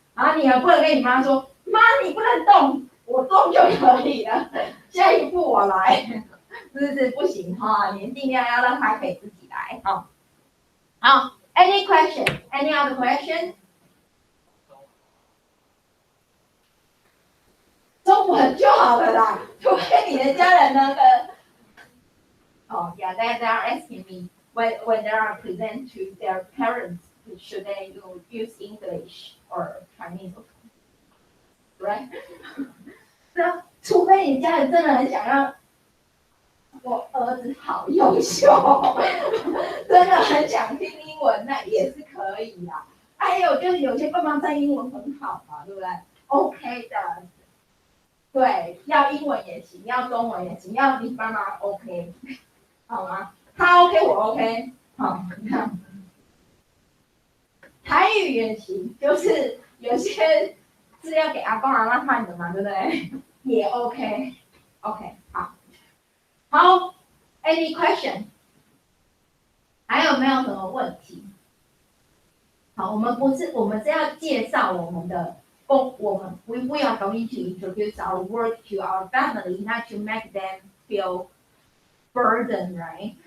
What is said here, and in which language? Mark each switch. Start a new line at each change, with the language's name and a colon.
Chinese: 然后你也不能跟你妈说，妈你不能动，我动就可以了，下一步我来，是不是不行哈？你尽量要让他可以自己来哈。
English: 好 ，Any question? Any other question?
Chinese: 中文就好了啦，除非你的家人那个。
English: Yeah, they are asking me when they are present to their parents, should they use English or Chinese, right?
Chinese: 那除非你家人真的很想要，我儿子好优秀，真的很想听英文，那也是可以啦。还有就是有些爸妈在英文很好嘛，对不对 ？OK 的，对，要英文也行，要中文也行，要你爸妈 OK。好吗？他 OK， 我 OK， 好，你看，台语也行，就是有些是要给阿公阿妈看的嘛，对不对？也 OK，OK， 好，好 ，
English: Any question？
Chinese: 还有没有什么问题？好，我们是要介绍我们的
English: we are going to introduce our work to our family, not to make them feel burden, right?